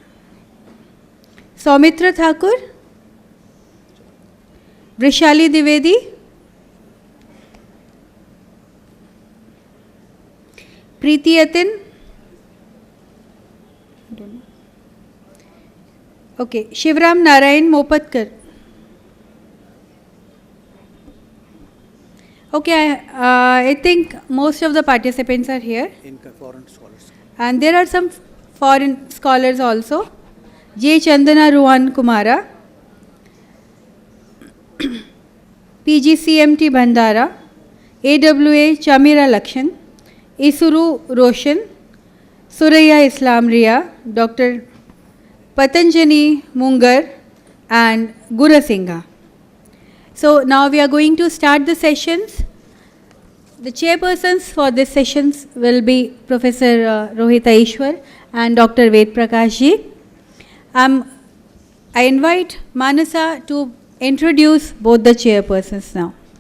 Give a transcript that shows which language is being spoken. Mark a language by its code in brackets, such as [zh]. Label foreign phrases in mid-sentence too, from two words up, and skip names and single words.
[en] Somitra Thakur, Vrishali Dwivedi, okay, Shivram Narayan Mopatkar. Okay, I think most of the participants are here. Foreign scholars. And there are some foreign scholars also. Chandana, Ruwan, Kumara, PGCMT Bandara, AWA Chameera Lakshan, Isuru Rushan, Suraiya Islam Ria, Dr. Patanjali Mungar and Gurasingha. So now we are going to start the sessions. The chairpersons for these sessions will be Professor Rohitha Eswer and Dr. Vedprakash ji. I invite Manasa to introduce both the chairpersons now.